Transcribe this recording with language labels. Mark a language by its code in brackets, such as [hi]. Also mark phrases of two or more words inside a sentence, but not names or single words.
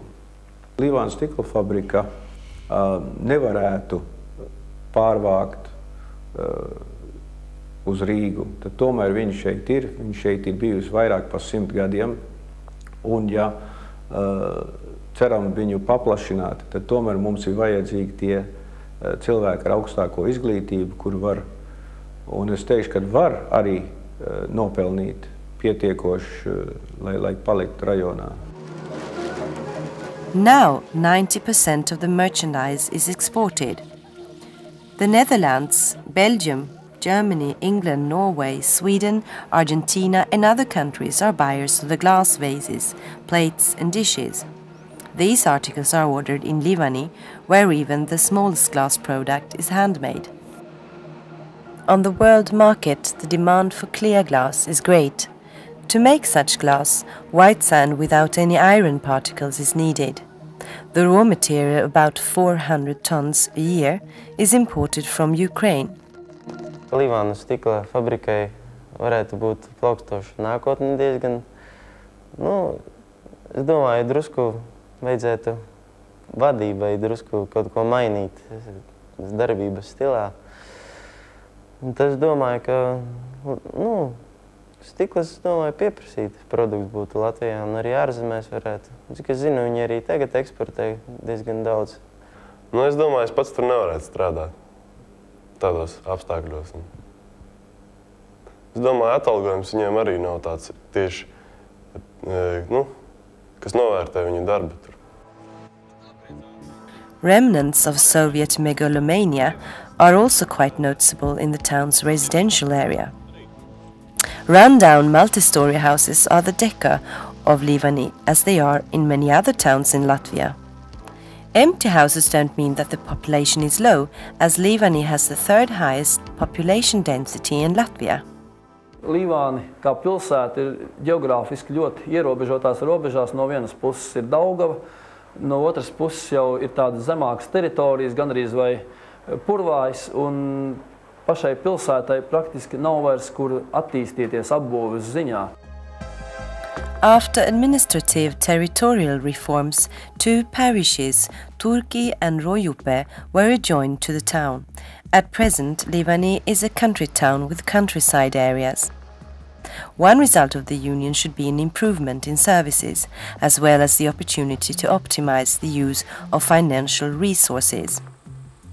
[lv] Livāna stikla fabrika nevarētu pārvākt uz Rīgu, tad tomēr viņa šeit ir bijusi vairāk par 100 gadiem, un ja ceram viņu paplašināt, tad tomēr mums ir vajadzīgi tie cilvēki ar augstāko izglītību, kur var, un es teikšu, ka var arī nopelnīt pietiekoši, lai paliktu rajonā. [en] Now 90% of the merchandise is exported. The Netherlands, Belgium, Germany, England, Norway, Sweden, Argentina and other countries are buyers of the glass vases, plates and dishes. These articles are ordered in Livani, where even the smallest glass product is handmade. On the world market, the demand for clear glass is great. To make such glass, white sand without any iron particles is needed. The raw material, about 400 tons a year, is imported from Ukraine. [lv] Livāna stikla fabrikai varētu būt plaukstoša nākotne diezgan. Es domāju, drusku vajadzētu vadībai drusku kaut ko mainīt darbības stilā. Un tas domāju, ka stiklas, pieprasītas produkts būtu Latvijā un arī ārzemēs varētu. Cik es zinu, viņi arī tagad eksportē diezgan daudz. Es domāju, es pats tur nevarētu strādāt tādos apstākļos. Es domāju, atalgojums viņiem arī nav tāds tieši, kas novērtē viņu darbu tur. [en] Remnants of Soviet megalomania are also quite noticeable in the town's residential area. Run-down multi-story houses are the decor of Livani, as they are in many other towns in Latvia. Empty houses don't mean that the population is low, as Livani has the third highest population density in Latvia. [lv] Livāni kā pilsēta ir ģeogrāfiski ļoti ierobežotās robežās. No vienas puses ir Daugava, no otras puses jau ir tādas zemākas teritorijas, gandrīz vai Purvājs, un pašai pilsētai praktiski nav vairs kur attīstīties apbūves ziņā. [en] After administrative territorial reforms, 2 parishes, Turki and Rojupe, were adjoined to the town. At present, Livani is a country town with countryside areas. One result of the union should be an improvement in services, as well as the opportunity to optimize the use of financial resources.